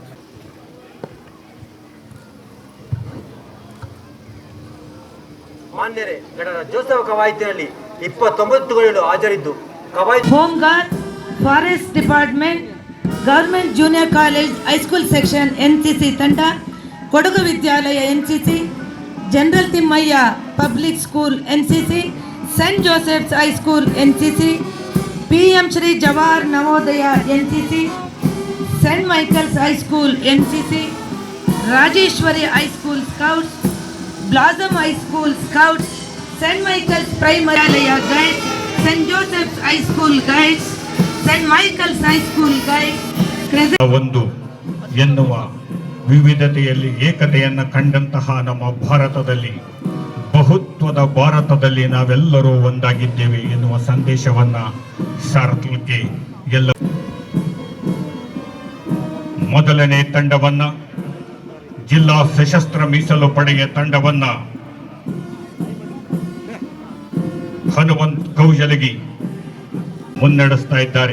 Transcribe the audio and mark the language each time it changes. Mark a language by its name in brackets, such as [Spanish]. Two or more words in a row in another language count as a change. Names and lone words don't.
[Kannada] ಮಾನ್ಯರೇ, ಗಣರಾಜ್ಯೋತ್ಸವ ಕವಾಯತಿನಲ್ಲಿ 29 ಗೈಡು ಹಾಜರಿದ್ದು ಹೋಮ್ ಗಾರ್ಡ್, ಫಾರೆಸ್ಟ್ ಡಿಪಾರ್ಟ್ಮೆಂಟ್, ಗವರ್ಮೆಂಟ್ ಜೂನಿಯರ್ ಕಾಲೇಜ್ ಹೈಸ್ಕೂಲ್ ಸೆಕ್ಷನ್ ಎನ್ಸಿಸಿ ತಂಡ, ಕೊಡಗು ವಿದ್ಯಾಲಯ ಎನ್ಸಿಸಿ, ಜನರಲ್ ತಿಮ್ಮಯ್ಯ ಪಬ್ಲಿಕ್ ಸ್ಕೂಲ್ ಎನ್ಸಿಸಿ, सेंट जोसेफ्स हाई स्कूल एनसीसी, पीएम श्री जवाहर नवोदय एनसीसी, सेंट माइकल्स हाई स्कूल एनसीसी, राजेश्वरी हाई स्कूल स्काउट्स, ब्लॉसम हाई स्कूल स्काउट्स, सेंट माइकल्स प्राइमरी गाइड्स, सेंट जोसेफ्स हाई स्कूल गाइड्स, सेंट माइकल्स हाई स्कूल गाइड्स ಒಂದು ಎನ್ನುವ ವಿವಿಧತೆಯಲ್ಲಿ ಏಕತೆಯನ್ನು ಕಂಡಂತಹ ನಮ್ಮ ಭಾರತದಲ್ಲಿ, ಬಹುತ್ವದ ಭಾರತದಲ್ಲಿ ನಾವೆಲ್ಲರೂ ಒಂದಾಗಿದ್ದೇವೆ ಎನ್ನುವ ಸಂದೇಶವನ್ನ ಸಾರಲಿಕ್ಕೆ ಎಲ್ಲ ಮೊದಲನೇ ತಂಡವನ್ನ, ಜಿಲ್ಲಾ ಸಶಸ್ತ್ರ ಮೀಸಲು ಪಡೆಯ ತಂಡವನ್ನ ಹನುಮಂತ್ ಕೌಜಲಗಿ ಮುನ್ನಡೆಸ್ತಾ ಇದ್ದಾರೆ.